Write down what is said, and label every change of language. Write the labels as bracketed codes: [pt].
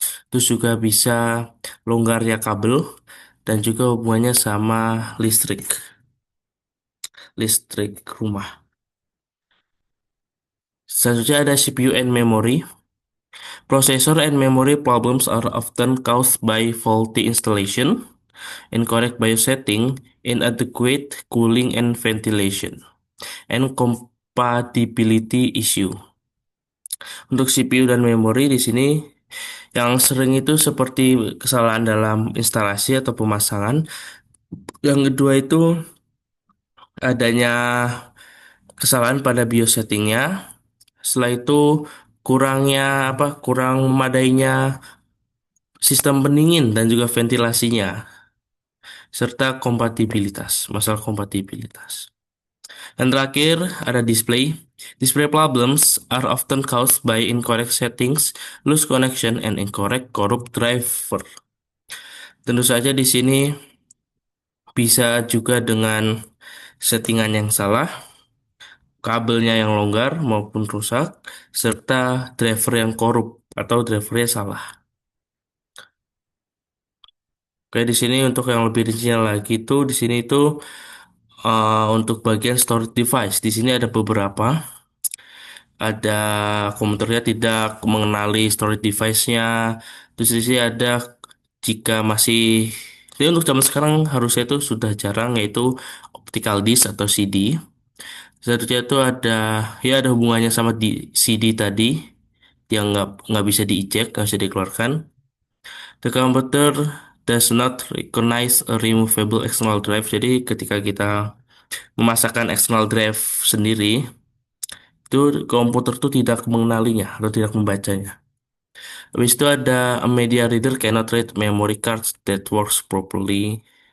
[id] Terus juga bisa longgarnya kabel dan juga hubungannya sama listrik rumah. Selanjutnya ada CPU and memory. [en] Processor and memory problems are often caused by faulty installation, incorrect BIOS setting, inadequate cooling and ventilation, and compatibility issue. [id] Untuk CPU dan memori di sini yang sering itu seperti kesalahan dalam instalasi atau pemasangan. Yang kedua itu adanya kesalahan pada BIOS settingnya. Setelah itu kurang memadainya sistem pendingin dan juga ventilasinya serta masalah kompatibilitas. Dan terakhir ada display. [en] Display problems are often caused by incorrect settings, loose connection, and incorrect corrupt driver. [id] Tentu saja di sini bisa juga dengan settingan yang salah, kabelnya yang longgar maupun rusak, serta driver yang korup atau drivernya salah. Oke, di sini untuk yang lebih rincinya lagi tuh di sini itu untuk bagian storage device. Di sini ada beberapa. Ada komputernya tidak mengenali storage device-nya. Terus di sini ada jika masih jadi untuk zaman sekarang harusnya itu sudah jarang yaitu optical disc atau CD. Selanjutnya itu ada hubungannya sama di CD tadi yang nggak bisa dieject, nggak bisa dikeluarkan. [en] The computer does not recognize a removable external drive. [id] Jadi ketika kita memasakkan external drive sendiri, itu komputer tuh tidak mengenalinya atau tidak membacanya. Habis itu ada [en] a media reader cannot read memory cards that works properly.